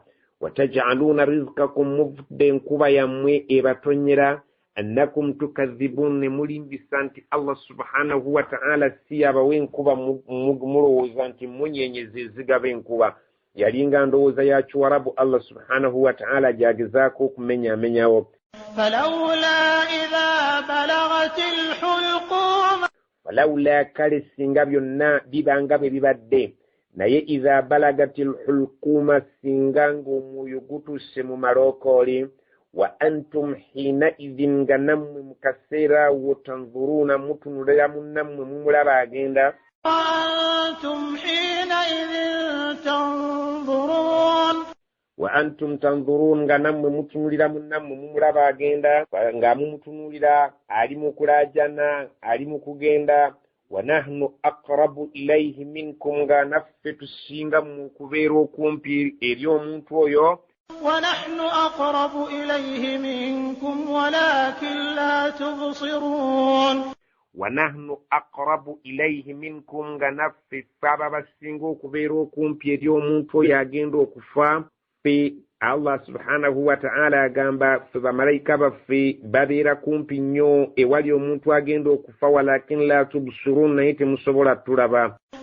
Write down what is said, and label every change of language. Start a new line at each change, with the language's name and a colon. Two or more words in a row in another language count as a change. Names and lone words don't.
Arabic: وتجعلون رزقكم
Ganda: muvudde enkuba yammwe ebatonyera
Arabic: أنكم تكذبون
Ganda: ne mulimbisa nti
Arabic: الله سبحانه وتعالى
Ganda: si abawe enkuba mulowooza nti munyenyeze zigaba enkuba. yalinga ndowooza ya Kiwarabu
Arabic: الله سبحانه وتعالى
Ganda: gyagezaako okumenyamenyawo.
Arabic: فلولا إذا بلغت الحلقوم
Ganda: falawula kale singa byonna bibanga bwe bibadde naye
Arabic: إذا بلغت الحلقوم
Ganda: singa ng'omwoyo gutuuse mu malookooli
Arabic: وأنتم حينئذ
Ganda: nga nammwe mu kaseera awo tanzuruuna mutunulira munnammwe mumulaba agenda.
Arabic: وأنتم حينئذ تنظرون وأنتم تنظرون
Ganda: nga nammwe mutunulira munnammwe mumulaba agenda nga mumutunulira ali mu kulaajana ali mu kugenda.
Arabic: ونحن أقرب إليه منكم
Ganda: nga naffe tusinga mu kubeera okumpi eri omuntu oyo.
Arabic: ونحن أقرب إليه منكم ولكن لا تبصرون ونحن أقرب إليه منكم
Ganda: nga naffe aba basinga okubeera okumpi eri omuntu oyo agenda okufa. ffe
Arabic: الله سبحانه وتعالى
Ganda: agamba ffe bamalayika baffe babeera kumpi nnyo ewali omuntu agenda okufa
Arabic: ولكن لا تبصرون
Ganda: naye temusobola tulaba.